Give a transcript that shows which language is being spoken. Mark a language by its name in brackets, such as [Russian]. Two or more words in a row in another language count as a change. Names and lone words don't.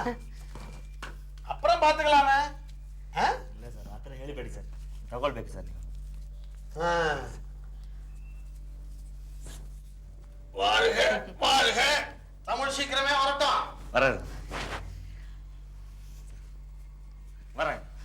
[Tamil] அப்புறம் பாத்துக்கலாமே. [Kannada] ಇಲ್ಲ ಸರ್, ಆ ಥರ ಹೇಳಿಬೇಡಿ ಸರ್. ತಗೊಳ್ಬೇಕು ಸರ್ ನೀವು. [Tamil] வாழ்க வாழ்க. தமிழ் சீக்கிரமே வரட்டும். வரேன் வரேன்.